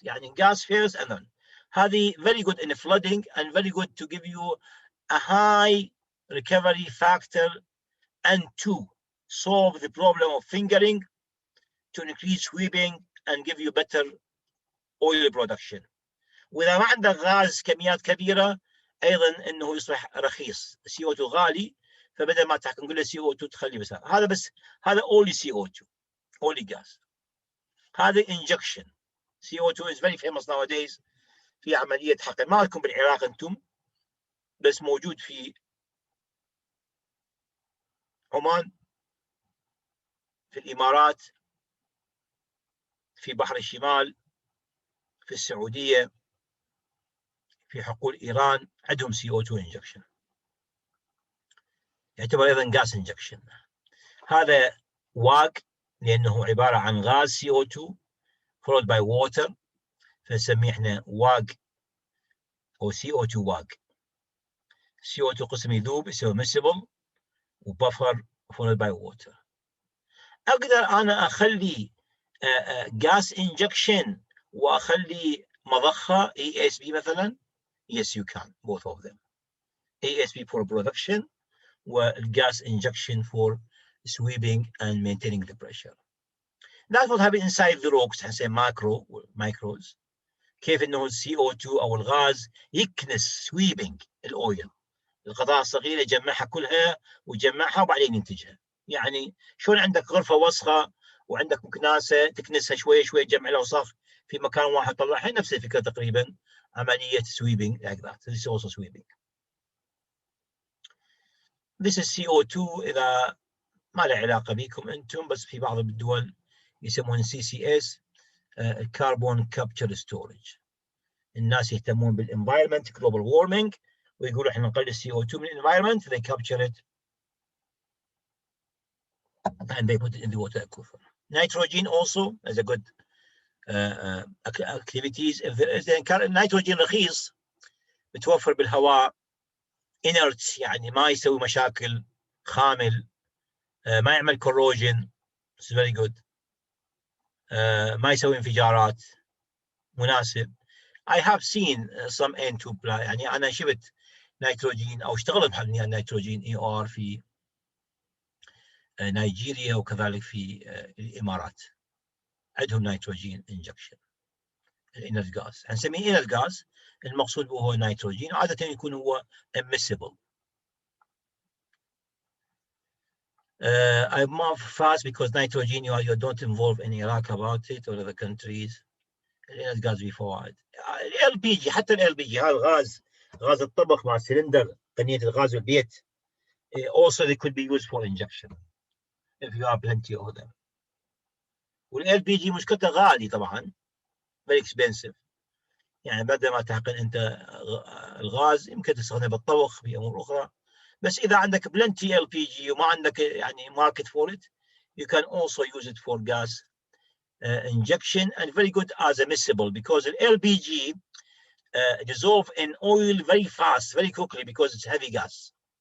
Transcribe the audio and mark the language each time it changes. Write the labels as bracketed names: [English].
[English] يعني gas first and then. هذه very good in flooding and very good to give you a high recovery factor and to solve the problem of fingering, to increase sweeping and give you better oil production. [Arabic] وإذا ما عندك غاز كميات كبيرة أيضا إنه يصبح رخيص. CO2 غالي، فبدل ما نقول له CO2 تخلي بس هذا بس هذا [English] only CO2 only gas. هذا injection. CO2 is very famous nowadays [Arabic] في عملية حقل. ما لكم بالعراق أنتم، بس موجود في عمان، في الإمارات، في بحر الشمال، في السعودية، في حقول إيران عندهم CO2 injection. يعتبر أيضا gas injection. هذا واج لأنه عبارة عن غاز CO2 [English] followed by water، [Arabic] فنسميه احنا واج أو CO2 واج. CO2 قسم يذوب يسوي miscible وبفر [English] followed by water. [Arabic] أقدر أنا أخلي gas injection وأخلي مضخة ESP مثلا. [English] Yes, you can, both of them. ESP for production وgas injection for sweeping and maintaining the pressure. That's what happens inside the rocks. [Arabic] حنسميه micros. كيف إنه CO2 أو الغاز يكنس sweeping الأويل، القطع الصغيرة يجمعها كلها ويجمعها وبعدين ينتجها. يعني شلون عندك غرفة وسخة وعندك مكناسة تكنسها شوية شوية تجمع الأوساخ في مكان واحد تطلعها، نفس الفكرة تقريبا، عملية [English] sweeping like that. This is also sweeping. This is CO2 [Arabic] إذا ما له علاقة بكم أنتم، بس في بعض الدول يسمون CCS Carbon Capture Storage. الناس يهتمون بالenvironment global warming ويقولوا احنا نقلل CO2 من [English] environment, they capture it and they put it in the water aquifer. Nitrogen also is a good activities. If there is nitrogen [Arabic] رخيص بتوفر بالهواء inert يعني ما يسوي مشاكل خامل ما يعمل corrosion, [English] it's very good. [Arabic] ما يسوي انفجارات مناسب. [English] I have seen some N2 [Arabic] يعني أنا شفت نيتروجين أو اشتغلت بحال نيتروجين EOR في نيجيريا وكذلك في الإمارات. عندهم نيتروجين انجكشن الانرت غاز، هنسميه انرت غاز، المقصود به هو نيتروجين، عادة يكون هو immiscible. [English] I move fast because nitrogen you don't involve in Iraq about it or other countries. [Arabic] الانرت غاز بفوائد. ال بي جي، حتى ال بي جي هذا الغاز، غاز الطبخ مع السلندر، قنية الغاز بالبيت. [English] Also they could be used for injection if you have plenty of them. [Arabic] والال بي جي مشكلته غالي طبعا، [English] very expensive. [Arabic] يعني بدل ما تحقن انت الغاز يمكن تستخدمه بالطبخ في امور اخرى، بس اذا عندك [English] plenty LPG [Arabic] وما عندك يعني [English] market for it, you can also use it for gas injection and very good as a miscible because the LPG dissolve in oil very fast, very quickly because it's heavy gas.